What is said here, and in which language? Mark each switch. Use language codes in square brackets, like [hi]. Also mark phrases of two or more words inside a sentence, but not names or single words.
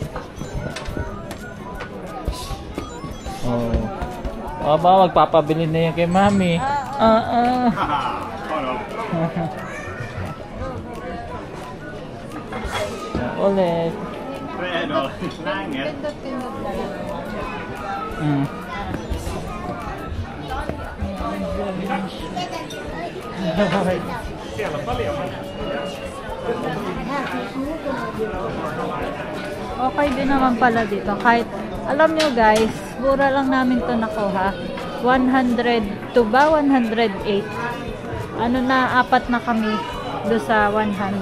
[tl] Oh. Ba, magpapabili na yan kay Mami. Ulit. Fredo. Langit. [fi] Siellä on paljon. [tl] Okay din naman pala dito. Kahit, alam nyo guys, mura lang namin to nakuha. 102 ba? 108. Ano na, 4 na kami do sa 100.